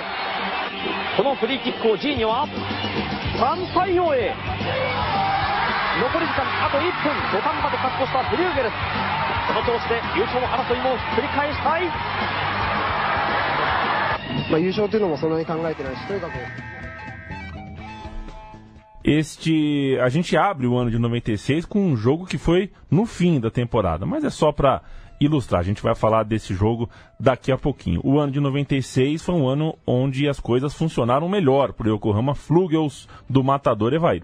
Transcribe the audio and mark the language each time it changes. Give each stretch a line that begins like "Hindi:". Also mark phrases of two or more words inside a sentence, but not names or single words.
Japanese: このフリーキックをジーニョは3対応へ。残り時間あと1分、土壇場で勝ち越したフリューゲルス、この調子で優勝争いも繰り返したい。優勝というのもそんなに考えてないし、とにかく。
Portuguese: A gente abre o ano de 96 com um jogo que foi no fim da temporada, mas é só para ilustrar. A gente vai falar desse jogo daqui a pouquinho. O ano de 96 foi um ano onde as coisas funcionaram melhor para o Yokohama Flugels do matador Evair.